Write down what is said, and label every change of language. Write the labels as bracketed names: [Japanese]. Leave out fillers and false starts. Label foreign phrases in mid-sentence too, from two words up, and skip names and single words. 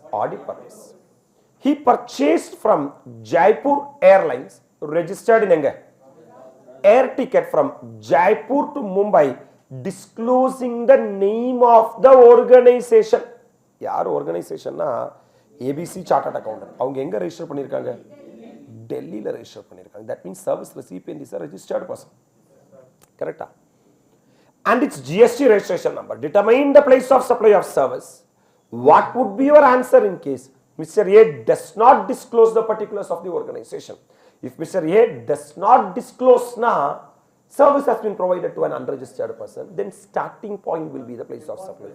[English] Audit purpose. He purchased from Jaipur Airlines, registered in Enga, air ticket from Jaipur to Mumbai, disclosing the name of the organization. [Tamil] Yaar organization na ABC Chartered Accountant. அவங்க எங்க register பண்ணிருக்காங்க? Delhi la register pannirukanga. [English] That means service recipient is a registered person. Correct? And its GST registration number. Determine the place of supply of service. What would be your answer in case Mr. A does not disclose the particulars of the organization? If Mr. A does not disclose service has been provided to an unregistered person, then starting point will be the place of supply.